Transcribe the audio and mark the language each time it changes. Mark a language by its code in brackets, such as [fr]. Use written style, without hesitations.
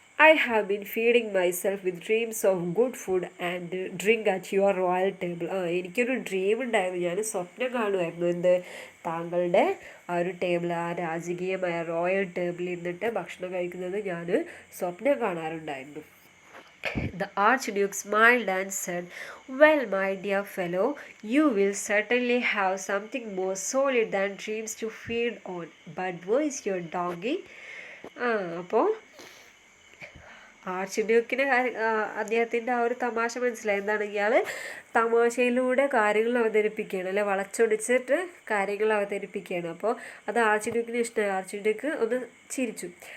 [en] I have been feeding myself with dreams of good food and drink at your royal table. [ml] എനിക്കൊരു dream ഉണ്ടായിരുന്നു, ഞാൻ സ്വപ്നം കാണുമായിരുന്നു, എന്ത്, താങ്കളുടെ ഒരു ടേബിൾ, രാജകീയമായ റോയൽ ടേബിളിൽ ഇരുന്നിട്ട് ഭക്ഷണം കഴിക്കുന്നത് ഞാൻ സ്വപ്നം കാണാറുണ്ടായിരുന്നു. [en] The Archduke smiled and said, well, my dear fellow, you will certainly have something more solid than dreams to feed on. But where is your donkey? [ml] അപ്പോൾ ആർച്ച്ഡ്യൂക്കിന് അദ്ദേഹത്തിൻ്റെ ഒരു തമാശ മനസ്സിലായി. എന്താണ്, ഇയാൾ തമാശയിലൂടെ കാര്യങ്ങൾ അവതരിപ്പിക്കുകയാണ് അല്ലെ, വളച്ചൊടിച്ചിട്ട് കാര്യങ്ങൾ അവതരിപ്പിക്കുകയാണ്. അപ്പോൾ അത് ആർച്ച്ഡ്യൂക്കിന് ഇഷ്ടമായി. ആർച്ച്ഡ്യൂക്ക് ഒന്ന് ചിരിച്ചു.